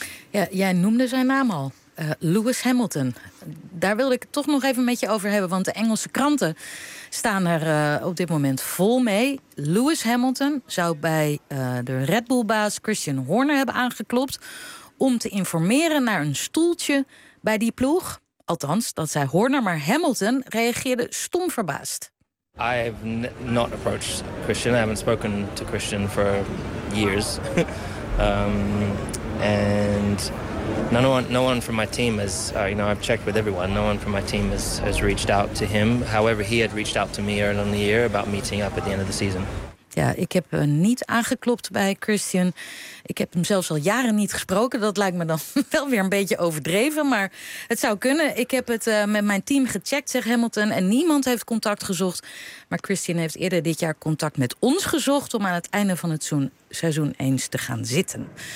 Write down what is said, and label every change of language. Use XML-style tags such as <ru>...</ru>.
<nl>Ja, jij noemde zijn naam al. Lewis Hamilton. Daar wilde ik het toch nog even met je over hebben. Want de Engelse kranten staan er op dit moment vol mee. Lewis Hamilton zou bij de Red Bull-baas Christian Horner hebben aangeklopt om te informeren naar een stoeltje bij die ploeg. Althans, dat zei Horner, maar Hamilton reageerde stom verbaasd.</nl> <en>I have not approached Christian. I haven't spoken to Christian for years. And No one from my team has, I've checked with everyone. No one from my team has reached out to him. However, he had reached out to me earlier in the year about meeting up at the end of the season.</en> <nl>Ja, ik heb niet aangeklopt bij Christian. Ik heb hem zelfs al jaren niet gesproken. Dat lijkt me dan wel weer een beetje overdreven, maar het zou kunnen. Ik heb het met mijn team gecheckt, zegt Hamilton, en niemand heeft contact gezocht. Maar Christian heeft eerder dit jaar contact met ons gezocht om aan het einde van het seizoen eens te gaan zitten.</nl>